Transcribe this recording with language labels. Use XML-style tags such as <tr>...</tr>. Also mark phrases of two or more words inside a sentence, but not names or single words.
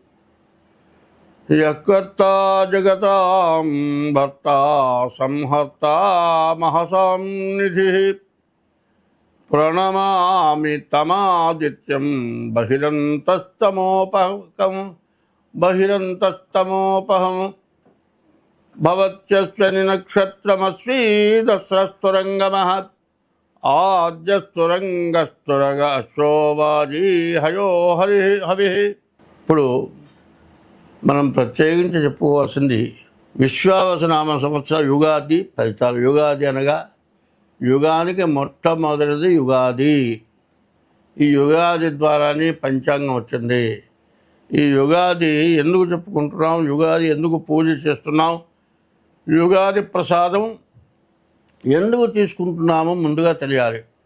<sa>यत्कर्ता जगतां भर्ता संहर्ता महसां निधिः प्रणमामि तमादित्यं बहिरन्तस्तमोपहं भवत्यस्मिन् नक्षत्रमस्वीदस्रस्तुरङ्गमः आद्यस्तुरङ्गस्तुरगश्रोवाजी हयो हविः</sa> <te>ఇప్పుడు మనం ప్రత్యేకించి చెప్పుకోవాల్సింది విశ్వావసనామ సంవత్సర యుగాది ఫలితాలు. యుగాది అనగా యుగానికి మొట్టమొదటిది యుగాది. ఈ యుగాది ద్వారానే పంచాంగం వచ్చింది. ఈ యుగాది ఎందుకు చెప్పుకుంటున్నాం, యుగాది ఎందుకు పూజ చేస్తున్నాం, యుగాది ప్రసాదం ఎందుకు తీసుకుంటున్నామో ముందుగా తెలియాలి.</te>